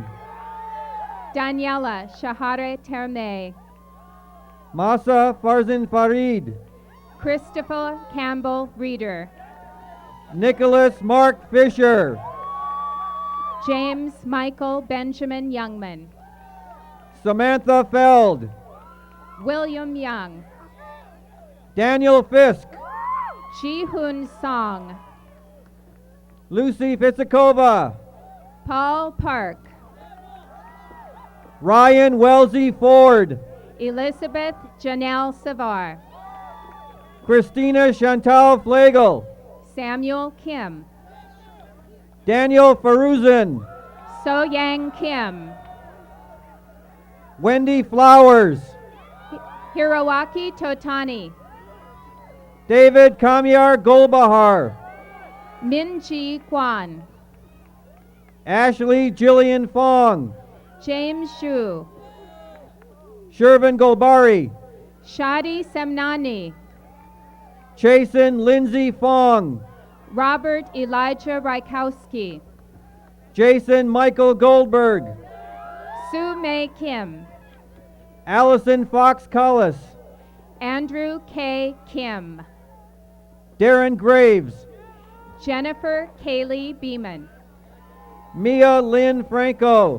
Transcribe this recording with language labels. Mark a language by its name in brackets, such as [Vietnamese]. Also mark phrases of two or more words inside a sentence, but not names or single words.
[English] Daniela Shahare Terme. Masa Farzin Farid. Christopher Campbell Reeder. Nicholas Mark Fisher. James Michael Benjamin Youngman. Samantha Feld. William Young. Daniel Fisk. Ji-Hoon Song. Lucy Fitzikova. Paul Park. Ryan Wellesley Ford. Elizabeth Janelle Savar. Christina Chantal Flagel. Samuel Kim. Daniel Faruzan. So Yang Kim. Wendy Flowers. Hiroaki Totani. David Kamyar Golbahar. Min-Ji Kwan. Ashley Jillian Fong. James Xu. Shervin Golbari. Shadi Semnani. Chasen Lindsay Fong. Robert Elijah Rykowski. Jason Michael Goldberg. Sue May Kim. Allison Fox Collis. Andrew K. Kim. Darren Graves. Jennifer Kaylee Beeman. Mia Lynn Franco.